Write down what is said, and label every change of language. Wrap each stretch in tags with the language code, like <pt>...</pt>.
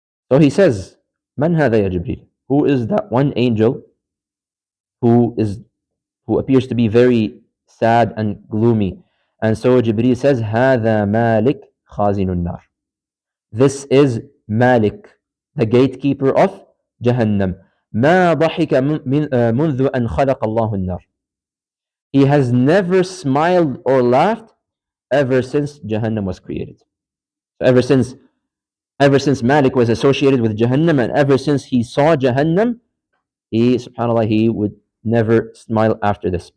<en>So he says,</en> <ar>Man hada ya Jibreel?</ar> <en>Who is that one angel who appears to be very sad and gloomy? And so Jibreel says,</en> <ar>Hada Malik Khazinun Nar.</ar> <en>This is Malik, the gatekeeper of Jahannam.</en> <ar>ما ضحك منذ أن خلق الله النار.</ar> <en>He has never smiled or laughed ever since Jahannam was created. So ever since Malik was associated with Jahannam, and ever since he saw Jahannam, subhanAllah, he would never smile after this.</en>